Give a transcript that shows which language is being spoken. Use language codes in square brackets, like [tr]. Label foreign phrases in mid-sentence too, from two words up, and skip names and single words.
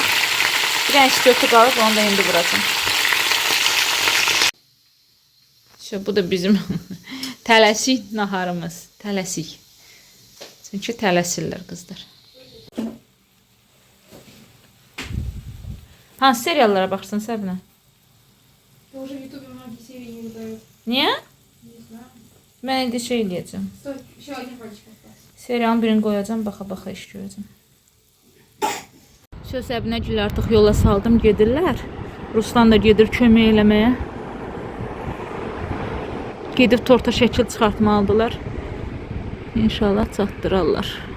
[az] Bir dənə kötü qalıb, onu da indi vuracağım. Bu da bizim tələsik naharımız. Tələsik. Çünki tələsirlər qızlar. Hansı seriallara baxırsan Səbnə? [ru] Я уже в Ютубе многие серии не выдают. [az] Niye? [ru] Не знаю. [az] Ben indi şey diyeceğim. [ru] Стой, еще один пальчик остался. [az] Serialın birini koyacağım, baxa-baxa iş görəcəm. Səbinə gül artıq yola saldım, gedirlər. Ruslan da gedir kömək eləməyə. Gedib torta şəkil çıxartmalıdırlar. İnşallah çatdırarlar.